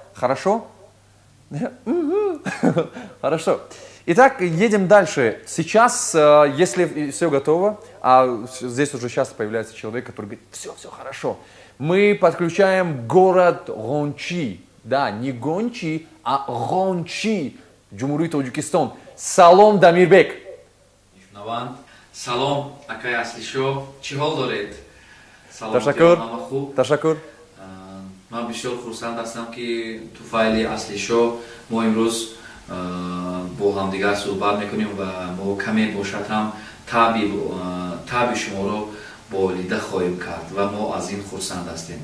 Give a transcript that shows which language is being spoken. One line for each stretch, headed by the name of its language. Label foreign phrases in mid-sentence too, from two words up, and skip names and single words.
Russian: Хорошо? Хорошо. Итак, едем дальше. Сейчас, если все готово, здесь уже часто появляется человек, который говорит, все хорошо. Мы подключаем город Рончи. Да, не Гончи, а Рончи. Джумурий Таджикистан.
Tajik: Салом, Дамирбек. Салом, акай аслишо. Чӣ ҳол доред? Ташаккур. Ман бисёр хурсанд ҳастам ки туфайли аслишо мо имрӯз бо ҳамдигар суҳбат мекунем ва мо каме бошад ҳам таби шуморо болида хоҳем кард ва мо аз ин хурсанд ҳастем.